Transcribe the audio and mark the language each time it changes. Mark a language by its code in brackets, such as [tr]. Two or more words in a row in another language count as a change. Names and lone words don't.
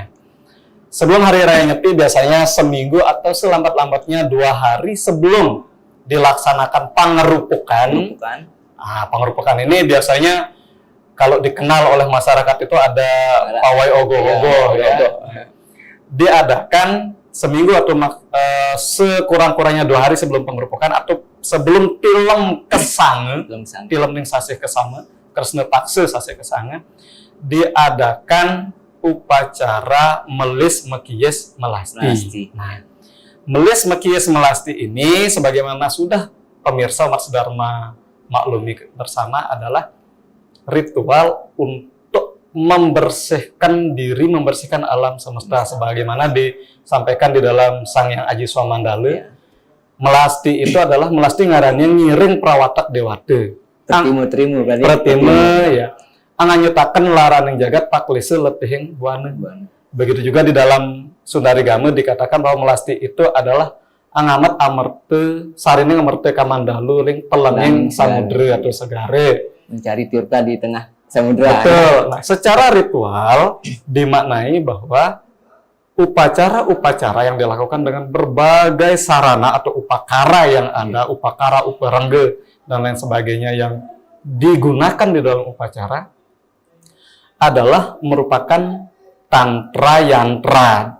[id] Sebelum Hari Raya Nyepi biasanya seminggu atau selambat-lambatnya 2 hari sebelum dilaksanakan pangerupukan. Pangerupukan ini biasanya kalau dikenal oleh masyarakat itu ada pawai ogoh-ogoh ya. Diadakan seminggu atau sekurang-kurangnya 2 hari sebelum pangerupukan atau sebelum tilem kesange, tilem ning sasih kesama, Kresna Paksa sasih kesange, diadakan upacara melis mekiyes melasti. Nah, melis mekiyes melasti ini sebagaimana sudah pemirsa Mas Dharma maklumi bersama adalah ritual untuk membersihkan diri, membersihkan alam semesta sebagaimana disampaikan di dalam Sang Hyang Aji Swamandala. Melasti itu adalah melasti [kaw] ngarannya ngiring prawatak dewate. [id] Tertimu berarti. Pertime ya. [kaw] Anganyutaken laraning jagat paklise letihing buana. [id] Begitu juga di dalam Sundarigama dikatakan bahwa melasti itu adalah [kaw] angamat amerte sarine ngamerte kamandalu ring pelening samudra [id] atau segare. Mencari tirta di tengah samudra. Betul. Nah, secara ritual dimaknai bahwa upacara-upacara yang dilakukan dengan berbagai sarana atau upakara yang ada, upakara, uparengge, dan lain sebagainya yang digunakan di dalam upacara adalah merupakan tantra yantra.